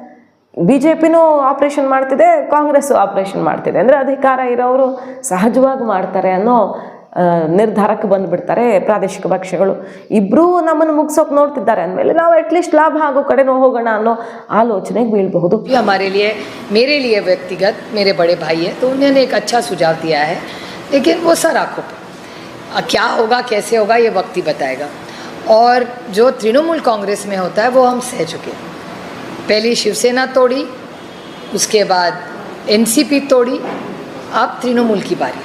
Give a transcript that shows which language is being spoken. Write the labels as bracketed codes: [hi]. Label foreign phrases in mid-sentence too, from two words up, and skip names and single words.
[kn] BJPನೂ ಆಪ್ರೇಷನ್ ಮಾಡ್ತಿದೆ, ಕಾಂಗ್ರೆಸ್ಸು ಆಪ್ರೇಷನ್ ಮಾಡ್ತಿದೆ ಅಂದರೆ ಅಧಿಕಾರ ಇರೋರು ಸಹಜವಾಗಿ ಮಾಡ್ತಾರೆ ಅನ್ನೋ ನಿರ್ಧಾರಕ್ಕೆ ಬಂದುಬಿಡ್ತಾರೆ ಪ್ರಾದೇಶಿಕ ಪಕ್ಷಗಳು. ಇಬ್ಬರೂ ನಮ್ಮನ್ನು ಮುಗಿಸೋಕೆ ನೋಡ್ತಿದ್ದಾರೆ ಅಂದಮೇಲೆ ನಾವು ಅಟ್ಲೀಸ್ಟ್ ಲಾಭ ಆಗೋ ಕಡೆ ಹೋಗೋಣ ಅನ್ನೋ ಆಲೋಚನೆಗೆ ಬೀಳಬಹುದು. [hi] हमारे लिए, मेरे लिए व्यक्तिगत मेरे बड़े भाई है, तो उन्होंने एक अच्छा सुझाव दिया है, लेकिन वो सर आँखों पर क्या होगा कैसे होगा ये वक्त ही बताएगा. और जो तृणमूल कांग्रेस में होता है वो हम सह चुके हैं. पहले शिवसेना तोड़ी, उसके बाद NCP तोड़ी, अब तृणमूल की बारी.